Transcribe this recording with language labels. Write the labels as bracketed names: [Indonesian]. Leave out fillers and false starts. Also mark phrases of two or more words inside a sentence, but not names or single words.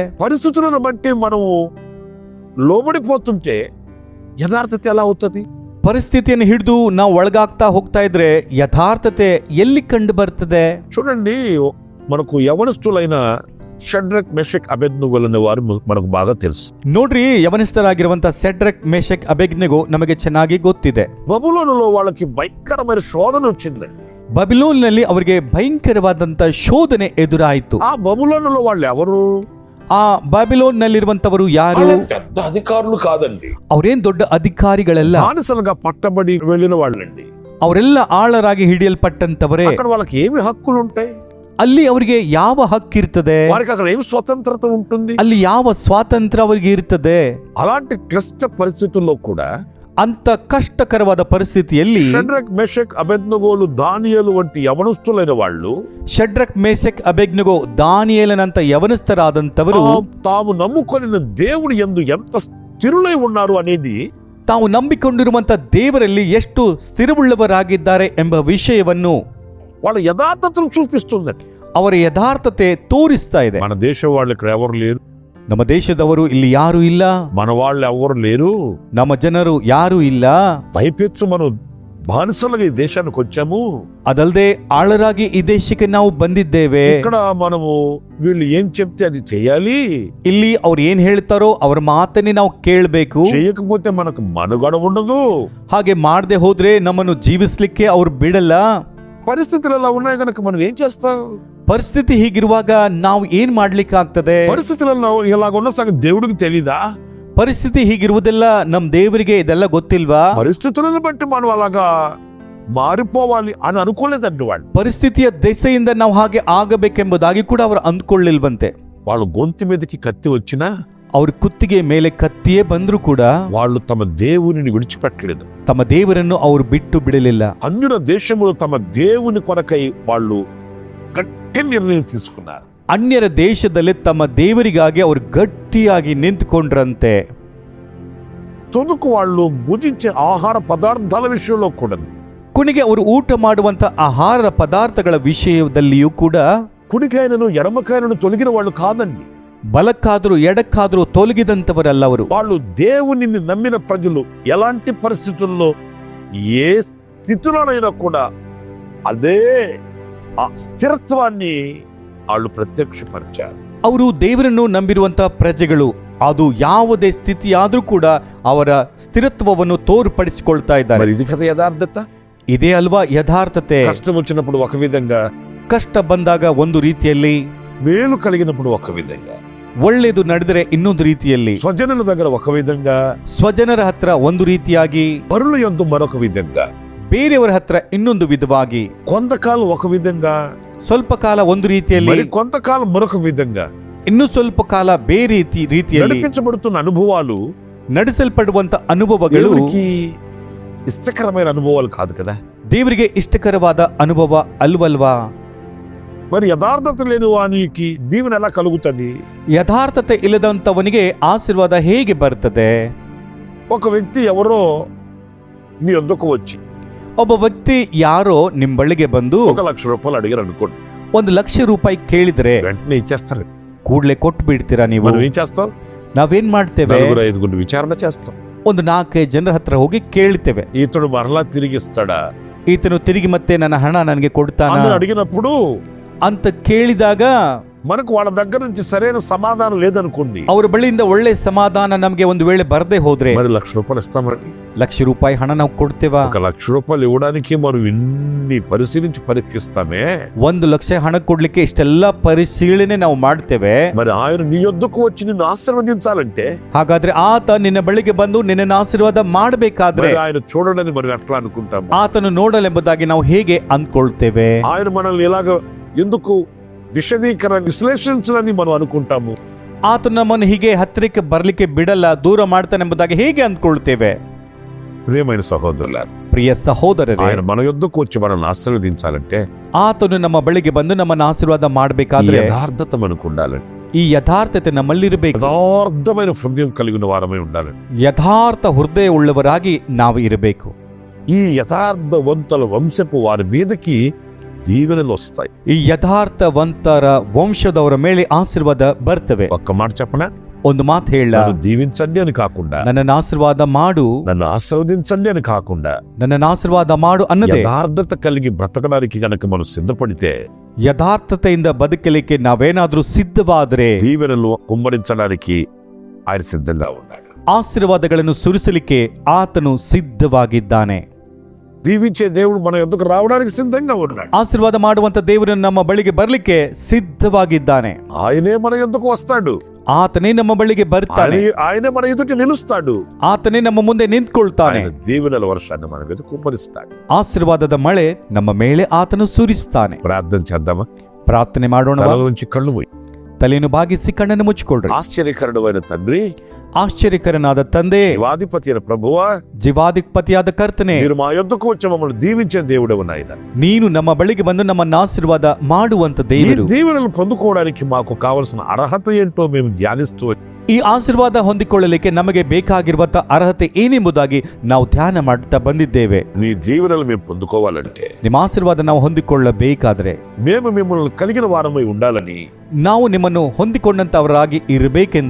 [Telugu] పరిస్థితులను బట్టి మనము లోబడిపోతుంటే యథార్థత ఎలా అవుతుంది? [Kannada] ಪರಿಸ್ಥಿತಿಯನ್ನು ಹಿಡಿದು ನಾವು ಒಳಗಾಗ್ತಾ ಹೋಗ್ತಾ ಇದ್ರೆ ಯಥಾರ್ಥತೆ ಎಲ್ಲಿ ಕಂಡು ಬರ್ತದೆ? [Telugu] చూడండి, మనకు యవనస్తులైన షడ్రక్ మెషక్ అబెద్నెగోలనే వారు మనకు బాగా తెలుసు. [Kannada] ನೋಡ್ರಿ, ಯವನಸ್ಥರಾಗಿರುವಂತ ಸೆಡ್ರಕ್ ಮೇಷಕ್ ಅಬೆದ್ನೆಗೋ ನಮಗೆ ಚೆನ್ನಾಗಿ ಗೊತ್ತಿದೆ. [Telugu] బబులోనులో వాళ్ళకి భయంకరమైన శోధన వచ్చింది. [Kannada] ಬಬಿಲೋನ್ನಲ್ಲಿ ಅವರಿಗೆ ಭಯಂಕರವಾದಂತ ಶೋಧನೆ ಎದುರಾಯಿತು. [Telugu] ఆ బబులోనులో వాళ్ళు ఎవరు? [Kannada] ಆ ಬಾಬಿಲೋನ್ನಲ್ಲಿರುವಂತವರು ಯಾರು? [Telugu] పెద్ద అధికారులు కాదండి, [Kannada] ಅವರೇನ್ ದೊಡ್ಡ ಅಧಿಕಾರಿಗಳೆಲ್ಲ, [Telugu] బానిసలుగా పట్టబడి వెళ్ళిన వాళ్ళండి. [Kannada] ಅವರೆಲ್ಲ ಆಳರಾಗಿ ಹಿಡಿಯಲ್ಪಟ್ಟಂತವರೇ. [Telugu] అక్కడ వాళ్ళకి ఏమి హక్కులు ఉంటాయి? [Kannada] ಅಲ್ಲಿ ಅವರಿಗೆ ಯಾವ ಹಕ್ಕಿರ್ತದೆ? [Telugu] వారికి అక్కడ ఏమి స్వతంత్రత ఉంటుంది? [Kannada] ಅಲ್ಲಿ ಯಾವ ಸ್ವಾತಂತ್ರ್ಯ ಅವರಿಗೆ ಇರ್ತದೆ? [Telugu] అలాంటి క్లిష్ట పరిస్థితుల్లో కూడా [Kannada] ಅಂತ ಕಷ್ಟಕರವಾದ ಪರಿಸ್ಥಿತಿಯಲ್ಲಿ [Telugu] షడ్రక్ మెషక్ అబెద్నెగోలు దానియేలు వంటి యవనస్తులైన వాళ్ళు [Kannada] ಶಡ್ರಕ್ ಮೇಸೆಕ್ ಅಬೆದ್ನೆಗೋ ದಾನಿಯೇಲನಂತ ಯವನಸ್ಥರಾದಂತವರು [Telugu] తాము నమ్ముకొనిన దేవుని యందు ఎంత స్థిరులై ఉన్నారు అనేది [Kannada] ತಾವು ನಂಬಿಕೊಂಡಿರುವಂತ ದೇವರಲ್ಲಿ ಎಷ್ಟು ಸ್ಥಿರವುಳ್ಳವರಾಗಿದ್ದಾರೆ ಎಂಬ ವಿಷಯವನ್ನು [Telugu] వాళ్ళ యథార్థతను చూపిస్తుంది. [Kannada] ಅವರ యథార్థತೆ ತೋರಿಸ್ತಾ ಇದೆ. [Telugu] మన దేశం వాళ్ళు ఇక్కడ ఎవరు లేరు, [Kannada] ನಮ್ಮ ದೇಶದವರು ಇಲ್ಲಿ ಯಾರು ಇಲ್ಲ, [Telugu] మన వాళ్ళు ఎవరు లేరు, [Kannada] ನಮ್ಮ ಜನರು ಯಾರು ಇಲ್ಲ. [Telugu] పైపెచ్చు మనం బానిసలుగా ఈ దేశానికి వచ్చాము. [Kannada] ಅದಲ್ಲದೆ ಆಳರಾಗಿ ಈ ದೇಶಕ್ಕೆ ನಾವು ಬಂದಿದ್ದೇವೆ. [Telugu] ఇక్కడ మనము వీళ్ళు ఏం చెప్తే అది చేయాలి, [Kannada] ಇಲ್ಲಿ ಅವ್ರು ಏನ್ ಹೇಳ್ತಾರೋ ಅವ್ರ ಮಾತನ್ನೇ ನಾವು ಕೇಳಬೇಕು. [Telugu] చేయకపోతే మనకు మనుగడ ఉండదు. [Kannada] ಹಾಗೆ ಮಾಡದೆ ಹೋದ್ರೆ ನಮ್ಮನ್ನು ಜೀವಿಸ್ಲಿಕ್ಕೆ ಅವ್ರು ಬಿಡಲ್ಲ. [Telugu] పరిస్థితులు ఎలా ఉన్నాయి కనుక మనం ఏం చేస్తాం? [Kannada] ಪರಿಸ್ಥಿತಿ ಹೀಗಿರುವಾಗ ನಾವು ಏನ್ ಮಾಡ್ಲಿಕ್ಕಾಗ್ತದೆ? [Telugu] పరిస్థితులలో ఇలాగున్న సంగతి దేవుడికి తెలీదా? [Kannada] ಪರಿಸ್ಥಿತಿ ಹೀಗಿರುವುದೆಲ್ಲ ನಮ್ ದೇವರಿಗೆ ಇದೆಲ್ಲ ಗೊತ್ತಿಲ್ವಾ? [Telugu] పరిస్థితులను బట్టి మనం అలాగా మారిపోవాలి అని అనుకోలేదండి వాళ్ళు. [Kannada] ಪರಿಸ್ಥಿತಿಯ ದೆಸೆಯಿಂದ ನಾವು ಹಾಗೆ ಆಗಬೇಕೆಂಬುದಾಗಿ ಕೂಡ ಅವರು ಅಂದ್ಕೊಳ್ಳಿಲ್ವಂತೆ. [Telugu] వాళ్ళు గొంతు మీదకి కత్తి వచ్చినా [Kannada] ಅವ್ರ ಕುತ್ತಿಗೆ ಮೇಲೆ ಕತ್ತಿಯೇ ಬಂದ್ರು ಕೂಡ [Telugu] వాళ్ళు తమ దేవునిని విడిచిపెట్టలేదు. [Kannada] ತಮ್ಮ ದೇವರನ್ನು ಅವರು ಬಿಟ್ಟು ಬಿಡಲಿಲ್ಲ. [Telugu] అన్యుల దేశములు తమ దేవుని కొరకై వాళ్ళు గట్టి నిర్ణయం తీసుకున్నారు. [Kannada] ಅನ್ಯರ ದೇಶದಲ್ಲಿ ತಮ್ಮ ದೇವರಿಗಾಗಿ ಅವರು ಗಟ್ಟಿಯಾಗಿ ನಿಂತುಕೊಂಡ್ರಂತೆ. [Telugu] తొనుకు వాళ్ళు భుజించే ఆహార పదార్థాల విషయంలో కూడా, [Kannada] ಕೊನೆಗೆ ಅವರು ಊಟ ಮಾಡುವಂತ ಆಹಾರ ಪದಾರ್ಥಗಳ ವಿಷಯದಲ್ಲಿಯೂ ಕೂಡ [Telugu] కుడికాయనను ఎడమకాయనను తొలగిన వాళ్ళు కాదండి. [Kannada] ಬಲಕ್ಕಾದರೂ ಎಡಕ್ಕಾದರೂ ತೊಲಗಿದಂತವರಲ್ಲ ಅವರು. [Telugu] వాళ్ళు దేవునిని నమ్మిన ప్రజలు ఎలాంటి పరిస్థితుల్లో ఏ స్థితిలోనైనా కూడా అదే ఆ స్థిరత్వాన్ని వాళ్ళు ప్రత్యక్షపరిచారు. [Kannada] ಅವರು ದೇವರನ್ನು ನಂಬಿರುವಂತ ಪ್ರಜೆಗಳು ಅದು ಯಾವುದೇ ಸ್ಥಿತಿಯಾದ್ರೂ ಕೂಡ ಅವರ ಸ್ಥಿರತ್ವವನ್ನು ತೋರ್ಪಡಿಸಿಕೊಳ್ತಾ ಇದ್ದಾರೆ. [Telugu] మరి ఇది కదా యథార్థత. [Kannada] ಇದೇ ಅಲ್ವಾ ಯಥಾರ್ಥತೆ? [Telugu] కష్టం వచ్చినప్పుడు ఒక విధంగా, [Kannada] ಕಷ್ಟ ಬಂದಾಗ ಒಂದು ರೀತಿಯಲ್ಲಿ, [Telugu] మేలు కలిగినప్పుడు ఒక విధంగా, [Kannada] ಒಳ್ಳೆಯದು ನಡೆದರೆ ಇನ್ನೊಂದು ರೀತಿಯಲ್ಲಿ, [Telugu] స్వజనుల దగ్గర ఒక విధంగా, [Kannada] ಸ್ವಜನರ ಹತ್ರ ಒಂದು ರೀತಿಯಾಗಿ, [Telugu] పరుల యందు మరొక విధంగా, [Kannada] ಬೇರೆಯವರ ಹತ್ರ ಇನ್ನೊಂದು ವಿಧವಾಗಿ, [Telugu] కొంతకాలం ఒక విధంగా, [Kannada] ಸ್ವಲ್ಪ ಕಾಲ ಒಂದು ರೀತಿಯಲ್ಲಿ, [Telugu] మరి కొంతకాలం మరొక విధంగా, [Kannada] ಇನ್ನು ಸ್ವಲ್ಪ ಕಾಲ ಬೇರೆ ರೀತಿಯಲ್ಲಿ [Telugu] నడిపించబడుతున్న అనుభవాలు [Kannada] ನಡೆಸಲ್ಪಡುವಂತ ಅನುಭವಗಳು [Telugu] దేవునికి ఇష్టకరమైన అనుభవాలు కాదు కదా. [Kannada] ದೇವರಿಗೆ ಇಷ್ಟಕರವಾದ ಅನುಭವ ಅಲ್ವಲ್ವಾ? [Telugu] మరి యథార్థత లేని వానికి దీవెన ఎలా కలుగుతుంది? [Kannada] ಯಥಾರ್ಥತೆ ಇಲ್ಲದಂತವನಿಗೆ ಆಶೀರ್ವಾದ ಹೇಗೆ ಬರ್ತದೆ? [Telugu] ఒక వ్యక్తి ఎవరో మీ వద్దకు వచ్చి [Kannada] ಒಬ್ಬ ವ್ಯಕ್ತಿ ಯಾರೋ ನಿಮ್ಮ ಬಳಿಗೆ ಬಂದು [Telugu] ₹1,00,000 అడిగారు అనుకోండి. [Kannada] ₹1,00,000 ಕೇಳಿದ್ರೆ [Telugu] వెంటనే ఇచ్చేస్తారు. [Kannada] ಕೂಡ್ಲೆ ಕೊಟ್ಟು ಬಿಡ್ತೀರಾ ನೀವು? [Telugu] మనం ఏం చేస్తాం? [Kannada] ನಾವೇನ್ ಮಾಡ್ತೇವೆ? [Telugu] 4-5 ವಿಚಾರಣೆ చేస్తాం. [Kannada] ಒಂದು 4-5 ಜನರ ಹತ್ರ ಹೋಗಿ ಕೇಳ್ತೇವೆ, [Telugu] ఇతడు మరలా తిరిగిస్తాడా [Kannada] ಈತನು ತಿರುಗಿ ಮತ್ತೆ ನನ್ನ ಹಣ ನನಗೆ ಕೊಡ್ತಾನ [Telugu] అని అడిగినప్పుడు [Kannada] ಅಂತ ಕೇಳಿದಾಗ [Telugu] మనకు వాళ్ళ దగ్గర నుంచి సరైన సమాధానం లేదనుకోండి, [Kannada] ಅವರ ಬಳಿಯಿಂದ ಒಳ್ಳೆ ಸಮಾಧಾನ ನಮಗೆ ಒಂದು ವೇಳೆ ಬರದೆ ಹೋದ್ರೆ [Telugu] మరి ₹1,00,000 ఇస్తామండి. [Kannada] ₹1,00,000 ಹಣ ನಾವು ಕೊಡ್ತೇವಾ? [Telugu] ₹1,00,000 ఇవ్వడానికి మనం ఇన్ని పరిశీలించి పరీక్షిస్తామే. [Kannada] 1,00,000 ಹಣ ಕೊಡ್ಲಿಕ್ಕೆ ಇಷ್ಟೆಲ್ಲ ಪರಿಶೀಲನೆ ನಾವು ಮಾಡ್ತೇವೆ. [Telugu] మరి ఆయన నీ యొద్దకు వచ్చి నిన్ను ఆశీర్వదించాలంటే, [Kannada] ಹಾಗಾದ್ರೆ ಆತ ನಿನ್ನ ಬಳಿಗೆ ಬಂದು ನಿನ್ನನ್ನು ಆಶೀರ್ವಾದ ಮಾಡಬೇಕಾದ್ರೆ [Telugu] మరి ఆయన చూడడని మనం ఎట్లా అనుకుంటాము? [Kannada] ಆತನು ನೋಡಲೆಂಬುದಾಗಿ ನಾವು ಹೇಗೆ ಅಂದ್ಕೊಳ್ತೇವೆ? [Telugu] ఆయన మనల్ని ఎలాగ ఎందుకు విశ్లేషించాలని మనం అనుకుంటాము? [Kannada] ಆತನು ನಮ್ಮನ್ನು ಹೀಗೆ ಹತ್ತಿರಕ್ಕೆ ಬರ್ಲಿಕ್ಕೆ ಬಿಡಲ್ಲ, ದೂರ ಮಾಡ್ತಾನೆಂಬುದಾಗಿ ಹೇಗೆ ಅಂದ್ಕೊಳ್ತೇವೆ? [Telugu] ప్రియమైన సహోదరులారా, [Kannada] ಪ್ರಿಯ ಸಹೋದರರೇ, [Telugu] ఆయన మన యొద్దకు వచ్చి మనల్ని ఆశీర్వదించాలంటే [Kannada] ಆತನು ನಮ್ಮ ಬಳಿಗೆ ಬಂದು ನಮ್ಮನ್ನು ಆಶೀರ್ವಾದ ಮಾಡಬೇಕಾದ್ರೆ [Telugu] యథార్థత మనకు ఉండాలి. [Kannada] ಈ ಯಥಾರ್ಥತೆ ನಮ್ಮಲ್ಲಿರಬೇಕು. [Telugu] యథార్థమైన హృదయం కలిగిన వారమై ఉండాలి. [Kannada] ಯಥಾರ್ಥ ಹೃದಯ ಉಳ್ಳವರಾಗಿ ನಾವು ಇರಬೇಕು. [Telugu] ఈ యథార్థవంతుల వంశపు వారి మీదకి దీవెనలు వస్తాయి. [Kannada] ಈ యథాರ್ಥವಂತರ ವಂಶದವರ ಮೇಲೆ ಆಶೀರ್ವಾದ ಬರ್ತವೆ. [Telugu] ఒక్క మాట చెప్పనా? [Kannada] ಒಂದು ಮಾತು ಹೇಳ, [Telugu] నన్ను దీవించండి అని కాకుండా, [Kannada] ನನ್ನನ್ನು ಆಶೀರ್ವಾದ ಮಾಡು, [Telugu] నన్ను ఆశీర్వదించండి అని కాకుండా, [Kannada] ನನ್ನನ್ನು ಆಶೀರ್ವಾದ ಮಾಡು ಅನ್ನದೆ [Telugu] యథార్థత కలిగి బ్రతకడానికి గనక మనం సిద్ధపడితే, [Kannada] ಯಥಾರ್ಥತೆಯಿಂದ ಬದುಕಲಿಕ್ಕೆ ನಾವೇನಾದ್ರೂ ಸಿದ್ಧವಾದರೆ [Telugu] దీవెనలు కుమ్మరించడానికి ఆయన సిద్ధంగా ఉన్నాడు. [Kannada] ಆಶೀರ್ವಾದಗಳನ್ನು ಸುರಿಸಲಿಕ್ಕೆ ಆತನು ಸಿದ್ಧವಾಗಿದ್ದಾನೆ. [Telugu] దీవించే దేవుడు మన యొద్దకు రావడానికి సిద్ధంగా ఉన్నాడు. [Kannada] ఆశీర్వాద ಮಾಡುವಂತ ದೇವರು ನಮ್ಮ ಬಳಿಗೆ ಬರಲಿಕ್ಕೆ ಸಿದ್ಧವಾಗಿದ್ದಾನೆ. [Telugu] ఆయనే మన యొద్దకు వస్తాడు. [Kannada] ಆತನೇ ನಮ್ಮ ಬಳಿಗೆ ಬರ್ತಾನೆ. [Telugu] ఆయనే మన ఎదుట నిలుస్తాడు. [Kannada] ಆತನೇ ನಮ್ಮ ಮುಂದೆ ನಿಂತ್ಕೊಳ್ತಾನೆ. [Telugu] ఆయన దీవెనల వర్షాన్ని మన మీద కుమ్మరిస్తాడు. [Kannada] ಆಶೀರ್ವಾದದ ಮಳೆ ನಮ್ಮ ಮೇಲೆ ಆತನು ಸುರಿಸ್ತಾನೆ. [Telugu] ప్రార్థన చేద్దామా? [Kannada] ಪ್ರಾರ್ಥನೆ ಮಾಡೋಣ. [Telugu] తల నుంచి కళ్ళు మూయి. [Kannada] ತಲೆಯನ್ನು ಬಾಗಿಸಿ ಕಣ್ಣನ್ನು ಮುಚ್ಚಿಕೊಳ್ಳ್ರಿ. [Telugu] ఆశ్చర్యకరుడైన తండ్రి, [Kannada] ಆಶ್ಚರ್ಯಕರನಾದ ತಂದೆ, [Telugu] జీవాధిపతి అయిన ప్రభువా, [Kannada] ಜೀವಾಧಿಪತಿಯಾದ ಕರ್ತನೆ, [Telugu] మీరు మా యొద్దకు వచ్చి మమ్మల్ని దీవించే దేవుడవు నాయన. [Kannada] ನೀನು ನಮ್ಮ ಬಳಿಗೆ ಬಂದು ನಮ್ಮನ್ನು ಆಶೀರ್ವಾದ ಮಾಡುವಂತ [Telugu] ఈ [Kannada] ದೇವರು. [Telugu] దీవెనలు పొందుకోవడానికి మాకు కావలసిన అర్హత ఏంటో మేము ధ్యానిస్తూ [Kannada] ಈ ಆಶೀರ್ವಾದ ಹೊಂದಿಕೊಳ್ಳಲಿಕ್ಕೆ ನಮಗೆ ಬೇಕಾಗಿರುವಂತ ಅರ್ಹತೆ ಏನೆಂಬುದಾಗಿ ನಾವು ಧ್ಯಾನ ಮಾಡುತ್ತಾ ಬಂದಿದ್ದೇವೆ. [Telugu] నీ దీవెనలు మేము పొందుకోవాలంటే [Kannada] ನಿಮ್ಮ ಆಶೀರ್ವಾದ ನಾವು ಹೊಂದಿಕೊಳ್ಳಬೇಕಾದ್ರೆ [Telugu] మేము మిమ్మల్ని కలిగిన వారమై ఉండాలని, [Kannada] ನಾವು ನಿಮ್ಮನ್ನು ಹೊಂದಿಕೊಂಡಂತವರಾಗಿ ಇರಬೇಕೆಂದು,